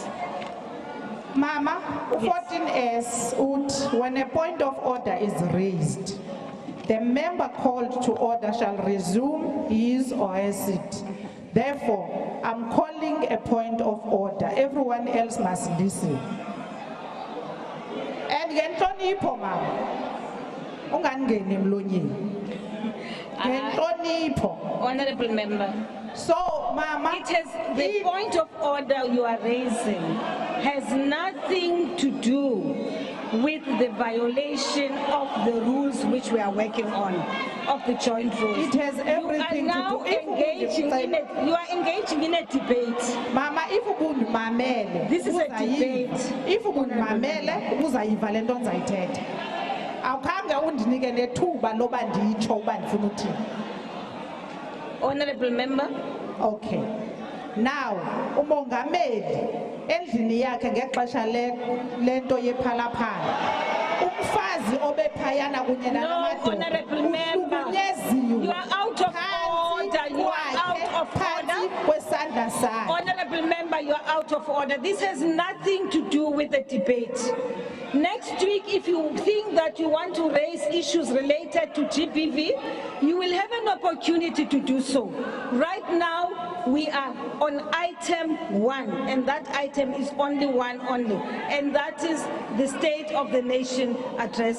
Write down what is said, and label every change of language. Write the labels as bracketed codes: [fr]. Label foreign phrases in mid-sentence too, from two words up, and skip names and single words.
[en] Mama, 14S, when a point of order is raised, the member called to order shall resume his or her seat. Therefore, I'm calling a point of order. Everyone else must listen. [xh] And ngenhlonipho mama, ungangeni emlonyeni. Ngenhlonipho. [en] Honorable member, So mama, it has, the point of order you are raising has nothing to do with the violation of the rules which we are working on, of the joint rules. It has everything you to are now do- you are engaging in a debate. [xh] Mama, if ubundimamele, [en] This is a [xh] uzayiva. [en] debate. [xh] If ubundimamele, uzayiva le nto ndizayithetha. Awukhange undinike nethuba loba nditsho uba ndifuna uthini. [en] Honorable member, Okay. Now, [xh] umongameli endlini yakhe ngexesha lento yephalaphala. Umfazi obephayana kunye no, nalamadoda. [en] honorable member, [xh] uhlukunyeziwe. [en] you are out of [xh] Phansi [en] order, you are [xh] kwakhe, [en] out of [xh] phansi [en] order. [xh] kwesandla sakhe. [en] Honorable member, you are out of order. This has nothing to do with the debate. Next week, if you think that you want to raise issues related to GBV, you will have an opportunity to do so. Right now, we are on item 1, and that item is only one only, and that is the State of the Nation address.